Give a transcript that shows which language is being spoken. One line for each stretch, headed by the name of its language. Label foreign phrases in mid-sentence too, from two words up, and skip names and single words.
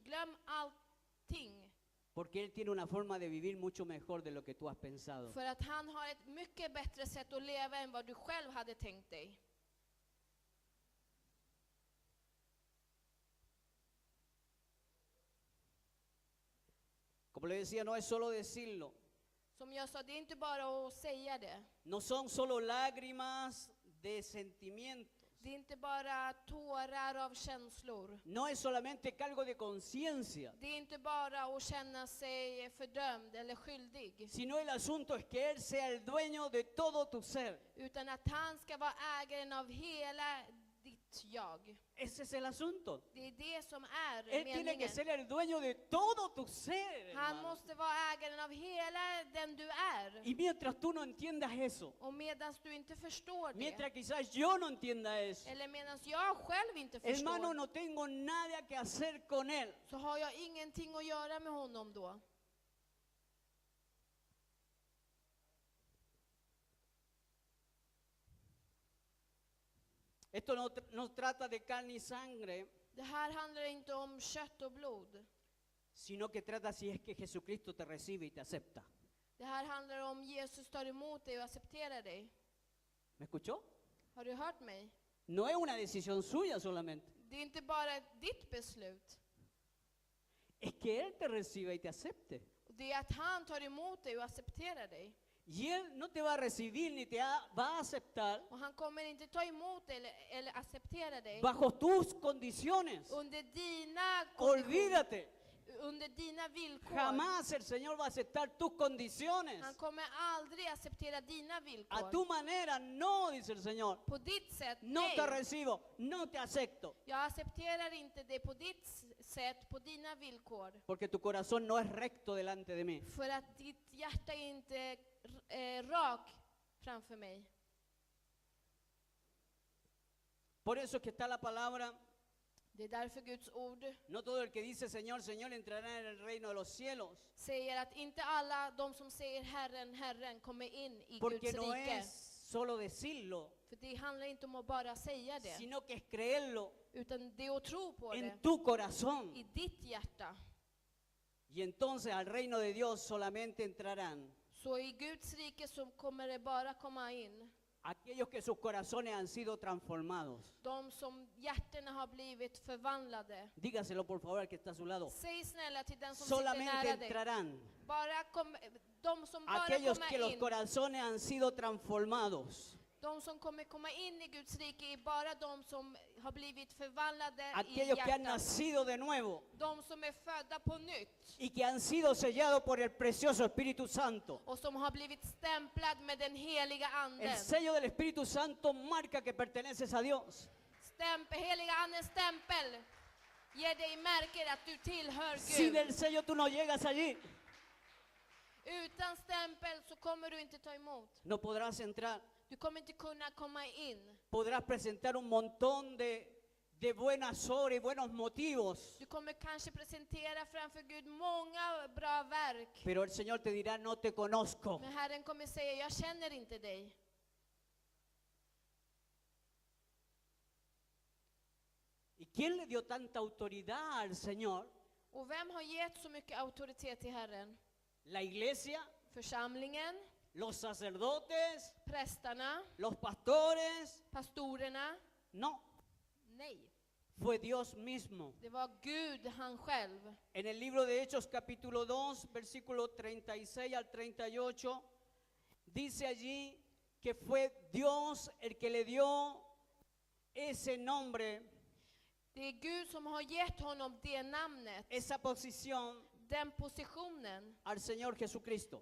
Swedish: Glöm allting.
Spanish: Porque Él tiene una forma de vivir mucho mejor de lo que tú has pensado.
Swedish: För att han har ett mycket bättre sätt att leva än vad du själv hade tänkt dig.
Spanish: Como le decía, no es solo decirlo.
Swedish: Som jag sa, det är inte bara att säga det.
Spanish: No son solo lágrimas de sentimientos.
Swedish: Det är inte bara tårar av känslor.
Spanish: No es solamente cargo de conciencia.
Swedish: Det är inte bara att känna sig fördömd eller skyldig.
Spanish: Sino el asunto es que Él sea el dueño de todo tu ser.
Swedish: Utan att han ska vara ägaren av hela ditt jag.
Spanish: Ese es el asunto.
Swedish: Det är det som är
Spanish: Él tiene que
Swedish: meningen.
Spanish: ser el dueño de todo tu ser,
Swedish: Han
Spanish: hermano.
Swedish: måste vara ägaren av hela den du är.
Spanish: Y mientras tú no entiendas eso,
Swedish: Och medan du inte förstår det,
Spanish: mientras quizás yo no entienda eso,
Swedish: eller medan jag själv inte
Spanish: hermano,
Swedish: förstår,
Spanish: no tengo nada que hacer con Él.
Swedish: så har jag ingenting att göra med honom då.
Spanish: Esto no trata de carne y sangre,
Swedish: Det här handlar inte om kött och blod.
Spanish: sino que trata si es que Jesucristo te recibe y te acepta.
Swedish: Det här handlar om Jesus tar emot dig och accepterar dig.
Spanish: ¿Me escuchó?
Swedish: Har du hört mig?
Spanish: No es una decisión suya solamente.
Swedish: Det är inte bara ditt beslut.
Spanish: Es que Él te reciba y te acepte.
Swedish: Det är att han tar emot dig och accepterar dig.
Spanish: Y Él no te va a recibir ni te va a aceptar
Swedish: Och han kommer inte ta emot dig eller acceptera dig
Spanish: bajo tus condiciones.
Swedish: under dina konditioner.
Spanish: Olvídate.
Swedish: under dina villkor.
Spanish: Jamás el Señor va a aceptar tus condiciones.
Swedish: Han kommer aldrig acceptera dina
Spanish: A
Swedish: villkor.
Spanish: tu manera, no, dice el Señor.
Swedish: På ditt sätt,
Spanish: No
Swedish: nej.
Spanish: te recibo, no te acepto.
Swedish: Jag accepterar inte det på ditt sätt, på dina villkor.
Spanish: Porque tu corazón no es recto delante de mí.
Swedish: För att ditt hjärta är inte rak framför mig.
Spanish: Por eso es que está la palabra.
Swedish: Det är därför Guds ord
Spanish: No todo el que dice Señor, Señor entrará en el reino de los cielos.
Swedish: säger att inte alla de som säger Herren, Herren kommer in i
Spanish: Porque
Swedish: Guds
Spanish: no
Swedish: rike.
Spanish: es solo decirlo,
Swedish: För det handlar inte om att bara säga det,
Spanish: sino que es creerlo
Swedish: utan det är att tro på det
Spanish: en tu corazón.
Swedish: i ditt hjärta.
Spanish: Y entonces al reino de Dios solamente entrarán
Swedish: Så i Guds rike så kommer det bara komma in
Spanish: aquellos que sus corazones han sido transformados.
Swedish: de som hjärtorna har blivit förvandlade.
Spanish: Dígaselo por favor al que está a su lado.
Swedish: Säg snälla till den som sitter
Spanish: Solamente
Swedish: nära dig.
Spanish: entrarán
Swedish: De som bara
Spanish: aquellos
Swedish: kommer
Spanish: que los
Swedish: in,
Spanish: corazones han sido transformados.
Swedish: de som kommer komma in i Guds rike är bara de som har blivit förvandlade i
Spanish: Aquellos que han
Swedish: hjärtat.
Spanish: nacido de nuevo
Swedish: De som är födda på nytt
Spanish: y que han sido sellados por el precioso Espíritu Santo.
Swedish: och som har blivit stämplad med den heliga
Spanish: El
Swedish: anden.
Spanish: sello del Espíritu Santo marca que perteneces a Dios.
Swedish: Heliga andens stämpel ger dig märker att du tillhör
Spanish: Sin
Swedish: Gud.
Spanish: el sello tú no llegas allí.
Swedish: Utan stämpel så kommer du inte ta emot.
Spanish: No podrás entrar.
Swedish: Du kommer inte kunna komma in.
Spanish: Podrás presentar un montón de buenas obras y buenos motivos.
Swedish: Du kommer kanske presentera framför Gud många bra verk.
Spanish: Pero el Señor te dirá, no te conozco.
Swedish: Men Herren kommer säga, jag känner inte dig.
Spanish: ¿Y quién le dio tanta autoridad al Señor?
Swedish: Och vem har gett så mycket auktoritet till Herren?
Spanish: ¿La iglesia?
Swedish: Församlingen,
Spanish: ¿Los sacerdotes?
Swedish: prästarna,
Spanish: ¿Los pastores?
Swedish: pastorerna?
Spanish: No,
Swedish: Nej,
Spanish: fue Dios mismo.
Swedish: det var Gud han själv.
Spanish: En el libro de Hechos capítulo 2, versículo 36 al 38, dice allí que fue Dios el que le dio ese nombre,
Swedish: Det är Gud som har gett honom det namnet,
Spanish: esa posición
Swedish: den positionen
Spanish: al Señor Jesucristo.